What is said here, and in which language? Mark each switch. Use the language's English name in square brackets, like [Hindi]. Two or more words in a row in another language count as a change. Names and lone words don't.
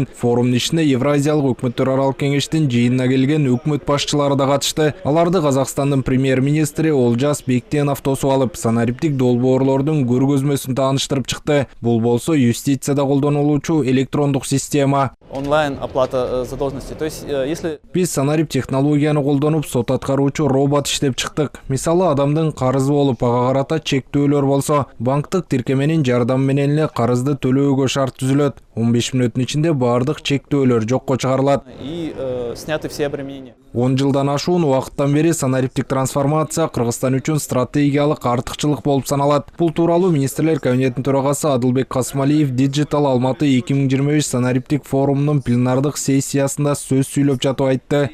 [Kyrgyz] Форумдун ичине Евразиялык өкмөттөр аралык кеңештин жыйынына келген өкмөт башчылары да катышты. Аларды Казакстандын премьер-министри Олжас Бектенов тосуп алып, Санариптик долбоорлордун көргөзмөсүн тааныштырып чыкты. Бул болсо юстицияда колдонулуучу электрондук система. [Russian] Онлайн оплата задолженности. То есть, если [Kyrgyz] Биз Санарип технологияны колдонуп, сот аткаруучу робот иштеп чыктык. Мисалы, адамдын карызы болуп, ага карата чектөөлөр болсо, банктык тиркеменин жардамы менен эле карызды төлөөгө шарт түзүлөт. 15 мүнөттүн ичинде баардык чектөөлөр жокко чыгарылат. [Russian] и сняты все обременения. [Kyrgyz] 10 жылдан ашуун убакыттан бери Санариптик трансформация Кыргызстан үчүн стратегиялык артыкчылык болуп саналат. Бул тууралуу министрлер кабинетинин төрагасы Адылбек Касмалиев Digital Алматы 2025 Санариптик форумунун пленардык сессиясында сөз сүйлөп жатып айтты.